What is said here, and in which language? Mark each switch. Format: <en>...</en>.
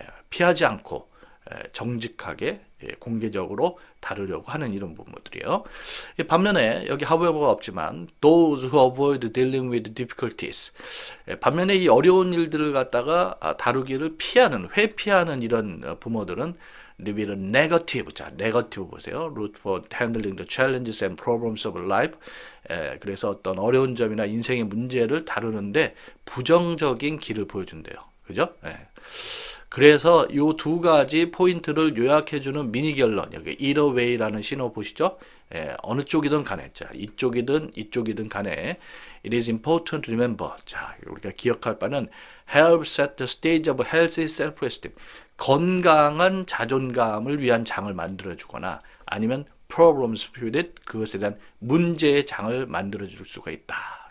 <ko>피하지 않고 정직하게 공개적으로 다루려고 하는 이런 부분들이에요. 반면에 여기 however가 없지만</ko> <en>those who avoid dealing with difficulties,</en> <ko>반면에 이 어려운 일들을 갖다가 다루기를 피하는, 회피하는 이런 부모들은</ko> <en>live in negative,</en> <ko>자, negative 보세요.</ko> <en>route for handling the challenges and problems of life.</en> <ko>그래서 어떤 어려운 점이나 인생의 문제를 다루는데 부정적인 길을 보여준대요. 그죠? 그래서 이 두 가지 포인트를 요약해주는 미니 결론, 여기</ko> <en>either way</en> <ko>라는 신호 보시죠? 어느 쪽이든 간에, 자, 이쪽이든 간에</ko> <en>it is important to remember,</en> <ko>자, 우리가 기억할 바는</ko> <en>help set the stage of healthy self-esteem,</en> <ko>건강한 자존감을 위한 장을 만들어주거나 아니면</ko> <en>problems with it,</en> <ko>그것에 대한 문제의 장을 만들어줄 수가 있다.</ko>